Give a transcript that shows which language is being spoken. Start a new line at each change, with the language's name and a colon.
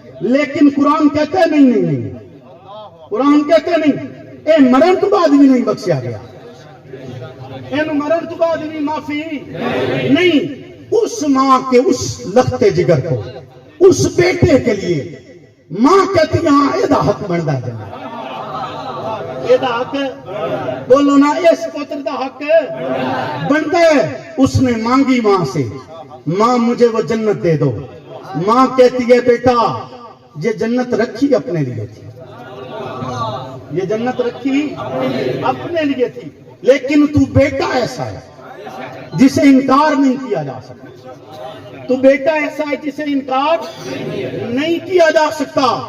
Urdu: لیکن قرآن کہتے ہیں نہیں, قرآن کہتے نہیں,
Punjabi: اے مرن تو بعد بھی نہیں بخشیا گیا, این مرن تو بعد بھی معافی نہیں.
Urdu: اس ماں کے اس لخت جگر کو, اس بیٹے کے لیے ماں کہتی ہاں یہ حق بنتا ہے, یہ حق, بولو نا,
Punjabi: اس پتر دا حق بنتا ہے.
Urdu: اس نے مانگی ماں سے, ماں مجھے وہ جنت دے دو. ماں کہتی ہے بیٹا یہ جنت رکھی اپنے لیے تھی, یہ جنت رکھی اپنے لیے تھی, لیکن تو بیٹا ایسا ہے جسے انکار نہیں کیا جا سکتا. تو بیٹا ایسا ہے جسے انکار نہیں کیا جا سکتا.